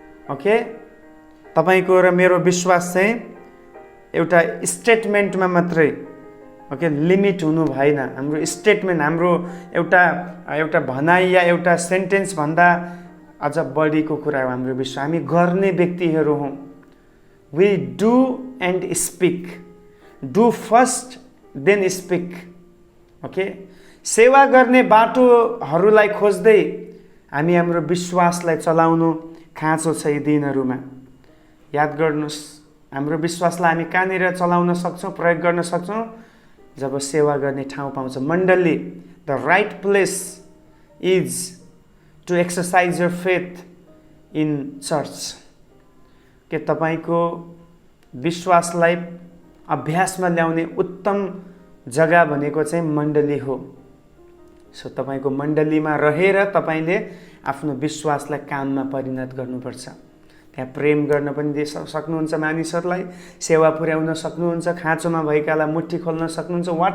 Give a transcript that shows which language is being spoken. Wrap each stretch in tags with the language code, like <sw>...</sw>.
<ne>Okay, तपाईको र मेरो विश्वास चाहिँ एउटा स्टेटमेन्टमा मात्रै ओके लिमिट हुनु भएन। हाम्रो स्टेटमेन्ट, हाम्रो एउटा भनाइ या एउटा सेन्टेन्स भन्दा अझ बढीको कुरा हो हाम्रो विश्वास। हामी गर्ने व्यक्तिहरू हौँ।</ne> <en>We do and speak, do first then speak.</en> <ne>Okay, सेवा गर्ने बाटोहरूलाई खोज्दै हामी हाम्रो विश्वासलाई चलाउनु खाँचो छ यी दिनहरूमा। याद गर्नुहोस्, हाम्रो विश्वासलाई हामी कहाँनिर चलाउन सक्छौँ, प्रयोग गर्न सक्छौँ? जब सेवा गर्ने ठाउँ पाउँछ।</ne> <en>मण्डली, the right place is to exercise your faith in church.</en> <ne>के तपाईँको विश्वासलाई अभ्यासमा ल्याउने उत्तम जग्गा भनेको चाहिँ मण्डली हो। सो तपाईँको मण्डलीमा रहेर तपाईँले आफ्नो विश्वासलाई काममा परिणत गर्नुपर्छ। त्यहाँ प्रेम गर्न पनि सक्नुहुन्छ मानिसहरूलाई, सेवा पुर्याउन सक्नुहुन्छ, खाँचोमा भएकालाई मुट्ठी खोल्न सक्नुहुन्छ।</ne>